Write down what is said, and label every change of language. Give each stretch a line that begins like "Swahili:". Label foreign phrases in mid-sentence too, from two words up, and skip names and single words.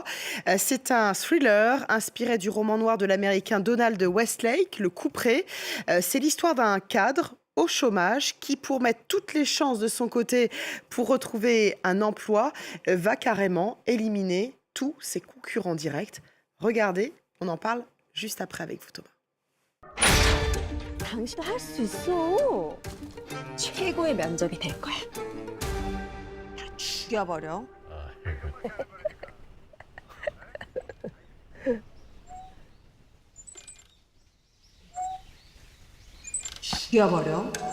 French: C'est un thriller inspiré du roman noir de l'américain Donald Westlake, Le Couperet. C'est l'histoire d'un cadre au chômage qui, pour mettre toutes les chances de son côté pour retrouver un emploi, va carrément éliminer tous ses concurrents directs. Regardez, on en parle juste après avec vous, Thomas.
Korean: 당신도 할 수 있어. 최고의 면접이 될 거야. 다 죽여버려. 죽여버려.